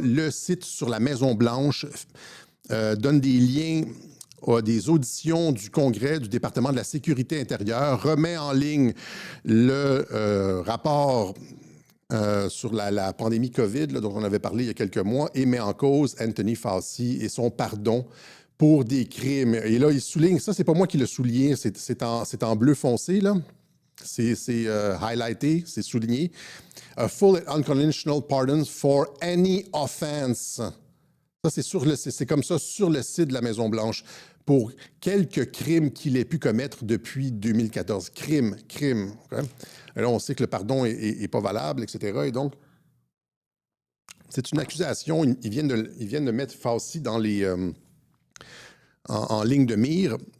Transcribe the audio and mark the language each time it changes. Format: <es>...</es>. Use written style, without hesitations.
<fr>Le site sur la Maison-Blanche donne des liens des auditions du Congrès, du département de la Sécurité intérieure, remet en ligne le rapport sur la pandémie COVID, là, dont on avait parlé il y a quelques mois, et met en cause Anthony Fauci et son pardon pour des crimes. Et là, il souligne, ça, c'est pas moi qui l'ai souligné, c'est en bleu foncé, là. C'est highlighté, c'est souligné.</fr> <en>A full and unconditional pardon for any offense.</en> <fr>Ça, c'est comme ça sur le site de la Maison-Blanche pour quelques crimes qu'il ait pu commettre depuis 2014. Crime. Okay? Et là, on sait que le pardon n'est pas valable, etc. Et donc, c'est une accusation. Ils viennent de mettre Fauci dans en ligne de mire.</fr>